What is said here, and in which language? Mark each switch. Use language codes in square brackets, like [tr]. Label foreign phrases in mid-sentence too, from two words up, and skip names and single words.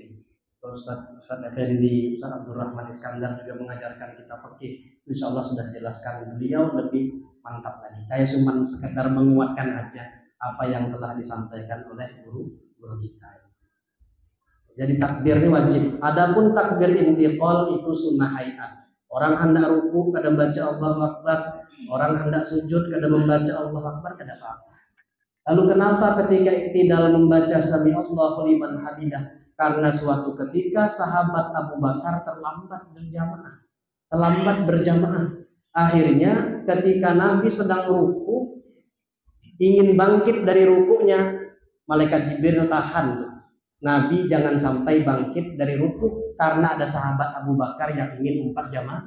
[id] Ustaz Effendi, Ustaz Abdul Rahman Iskandar juga mengajarkan kita fikih. [ar] Insya Allah [id] sudah dijelaskan beliau lebih mantap lagi. Saya cuma sekedar menguatkan aja apa yang telah disampaikan oleh guru kita. Jadi takbir ini wajib. Adapun takbir intiqal itu sunnah hayat. Orang hendak ruku kadang baca [ar] Allahu Akbar, [id] orang hendak sujud kadang membaca [ar] Allahu Akbar, [bjn] kada apa-apa. [id] Lalu kenapa ketika iktidal membaca [ar] sami Allahu liman hamidah? [id] Karena suatu ketika sahabat Abu Bakar terlambat berjamaah. Akhirnya ketika Nabi sedang ruku, ingin bangkit dari rukunya, malaikat Jibril tahan. Nabi jangan sampai bangkit dari ruku karena ada sahabat Abu Bakar yang ingin 4 jamaah.